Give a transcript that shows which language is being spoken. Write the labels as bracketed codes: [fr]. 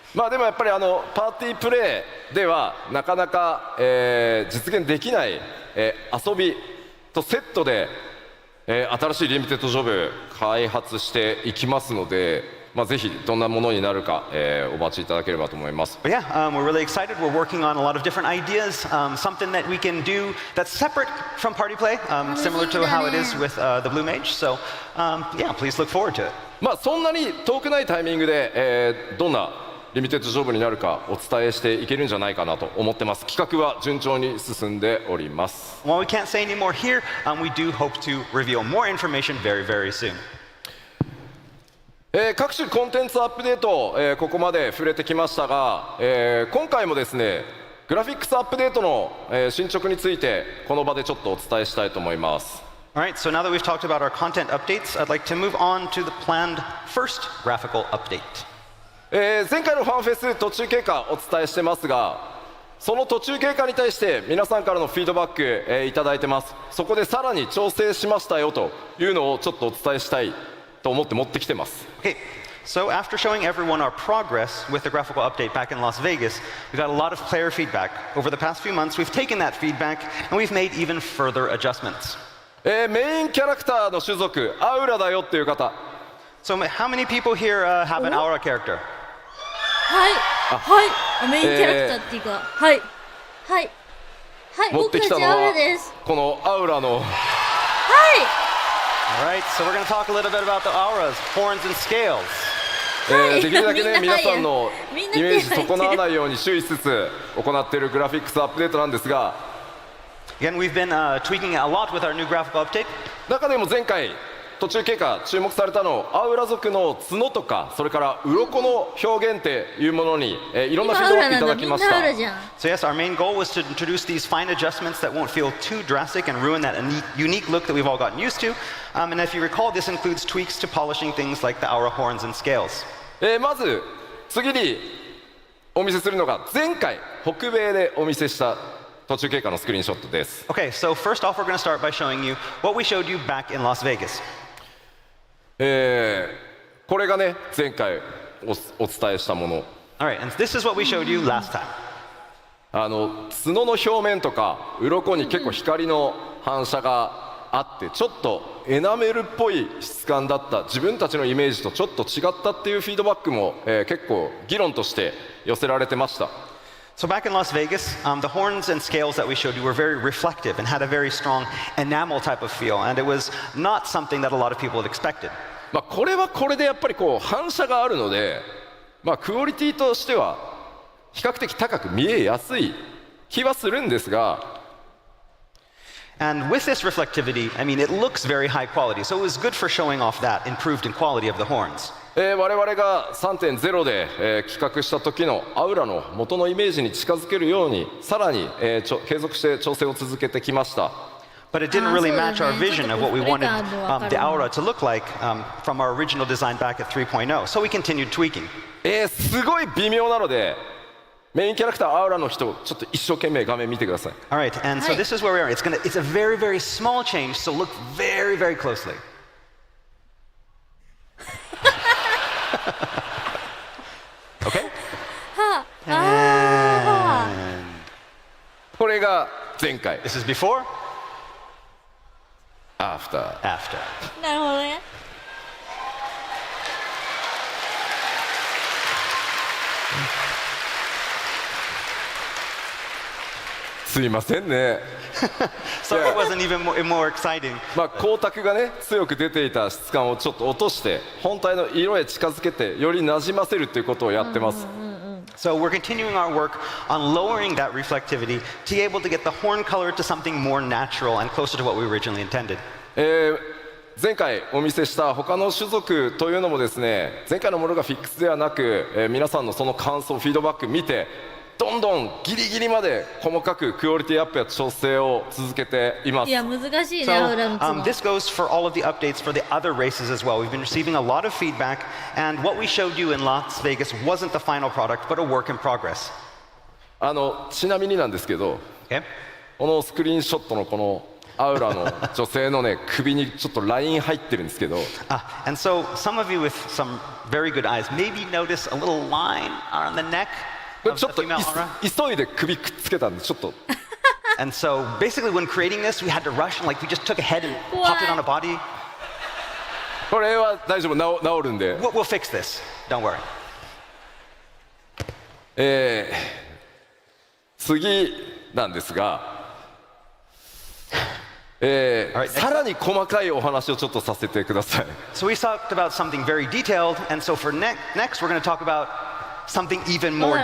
[ja] でもやっぱりパーティープレイではなかなか、実現できない、遊びとセットで、新しいリミテッドジョブ開発していきますので、ぜひどんなものになるか、お待ちいただければと思います。 [en] But yeah, we're really excited. We're working on a lot of different ideas, something that we can do that's separate from party play, similar to how it is with the Blue Mage. So yeah, please look forward to it. [ja] そんなに遠くないタイミングで、どんなリミテッドジョブになるかお伝えしていけるんじゃないかなと思ってます。企画は順調に進んでおります。 [en] While we can't say any more here, we do hope to reveal more information very, very soon. [ja] 各種コンテンツアップデート、ここまで触れてきましたが、今回もですねグラフィックスアップデートの、進捗についてこの場でちょっとお伝えしたいと思います。 [en] Alright, so now that we've talked about our content updates, I'd like to move on to the planned first graphical update. [ja] 前回のファンフェス途中経過お伝えしてますが、その途中経過に対して皆さんからのフィードバック、いただいてます。そこでさらに調整しましたよというのをちょっとお伝えしたいと思って持ってきてます。 [en] Okay, so after showing everyone our progress with the graphical update back in Las Vegas, we got a lot of player feedback. Over the past few months, we've taken that feedback and we've made even further adjustments. [ja] メインキャラクターの種族アウラだよっていう方。 [en] So how many people here have an aura character? [ja] はい、メインキャラクターっていうか、はい、持ってきたのは僕たちアウラです。このアウラの。 [en] Alright, so we're going to talk a little bit about the auras, horns and scales. [ja] できるだけね皆さんのみんなイメージ損なわないように注意しつつ行っているグラフィックスアップデートなんですが、 [en] Again, we've been tweaking a lot with our new graphical update. [ja] 中でも前回途中経過注目されたのアウラ族の角とか、それから鱗の表現っていうものに、いろんなフィードバックいただきました。 [en] So yes, our main goal was to introduce these fine adjustments that won't feel too drastic and ruin that unique look that we've all gotten used to. And if you recall, this includes tweaks to polishing things like the aura horns and scales. [ja] まず次にお見せするのが前回北米でお見せした途中経過のスクリーンショットです。 [en] Okay, so first off, we're going to start by showing you what we showed you back in Las Vegas. [ja] これがね前回お伝えしたもの。 [en] All right, and this is what we showed you last time. [ja] 角の表面とか鱗に結構光の反射があって、ちょっとエナメルっぽい質感だった、自分たちのイメージとちょっと違ったっていうフィードバックも、結構議論として寄せられてました。 [en] So back in Las Vegas, the horns and scales that we showed you were very reflective and had a very strong enamel type of feel, and it was not something that a lot of people had expected. [ja] これはこれでやっぱりこう反射があるので、クオリティとしては比較的高く見えやすい気はするんですが、 [en] And with this reflectivity, I mean, it looks very high quality, so it was good for showing off that improved in quality of the horns. [ja] 我々が 3.0 で、企画した時のアウラの元のイメージに近づけるようにさらに、継続して調整を続けてきました。 [en] But it didn't really match our vision of what we wanted the aura to look like from our original design back at 3.0, so we continued tweaking. [ja] すごい微妙なのでメインキャラクターアウラの人ちょっと一生懸命画面見てください。 [en] All right, and so this is where we are. It's a very, very small change, so look very, very closely. Okay? And [ja] これが前回。 [en] this is before, After。 after. [ja] なるほどね。すいませんね。 [en] So it wasn't even more exciting. [ja] 光沢がね強く出ていた質感をちょっと落として本体の色へ近づけてよりなじませるということをやってます。 [en] So we're continuing our work on lowering that reflectivity to be able to get the horn color to something more natural and closer to what we originally intended. [ja] 前回お見せした他の種族というのもですね、前回のものがフィックスではなく、皆さんのその感想フィードバック見てどんどんギリギリまで細かくクオリティアップや調整を続けています。いや難しいね、 [en] So [ja] アウラの角。 [en] this goes for all of the updates for the other races as well. We've been receiving a lot of feedback, and what we showed you in Las Vegas wasn't the final product, but a work in progress. [ja] ちなみになんですけど、 [en] Okay? [ja] このスクリーンショットのこのアウラの女性のね首にちょっとライン入ってるんですけど、 [en] And so some of you with some very good eyes maybe notice a little line on the neck [ja] これ [en] of [ja] ちょ [en] the [ja] っと [en] female aura. [ja] 急いで首くっつけたんでちょっと [en] And so basically when creating this, we had to rush and like we just took a head and popped it on a body. [ja] これは大丈夫、治るんで。 [en] We'll fix this. Don't worry. [ja] 次なんですが、さらに細かいお話をちょっとさせてください。 [en] So we talked about something very detailed, and so for next we're going to talk about something even more